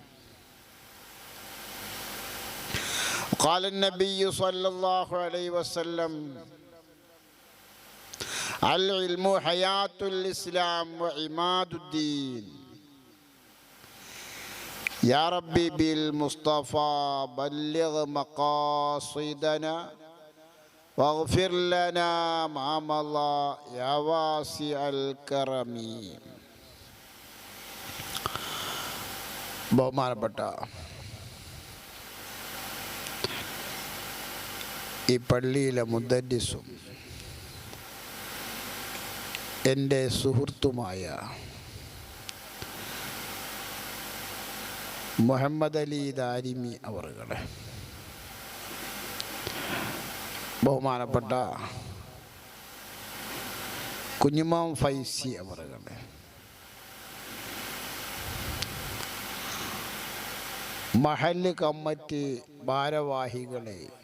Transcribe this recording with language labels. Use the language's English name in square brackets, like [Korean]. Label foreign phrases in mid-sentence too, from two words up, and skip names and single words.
[Arabic] قال النبي صلى الله عليه وسلم: العلم حياة الإسلام وعماد الدين. يا ربي بالمصطفى بلغ مقاصدنا واغفر لنا ما مضى يا واسع الكرم. [Malayalam] ബഹുമാനപ്പെട്ട ഈ പള്ളിയിലെ മുദ്ദരിസും എൻ്റെ സുഹൃത്തുമായ മുഹമ്മദ് അലി ദാരിമി അവറുകളെ, ബഹുമാനപ്പെട്ട കുഞ്ഞുമാം ഫൈസി അവറുകളെ, മഹല്ല് കമ്മിറ്റി ഭാരവാഹികളെ,